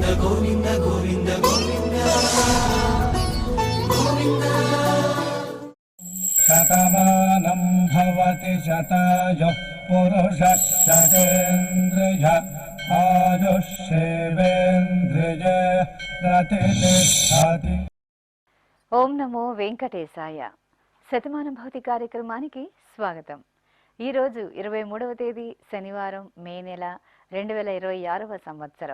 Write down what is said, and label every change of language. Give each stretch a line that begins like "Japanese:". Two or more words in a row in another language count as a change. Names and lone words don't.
Sanskrit: शतमानं भवति शतायुः पुरुषः शतेन्द्रिय आयुष्येवेन्द्रिये प्रतिष्ठति। ఓం నమో వెంకటేశాయ.
Telugu: శతమానం భవతి కార్యక్రమానికి స్వాగతం. ఈరోజు 23వ తేదీ శనివారం, మే నెల 2026వ సంవత్సరం.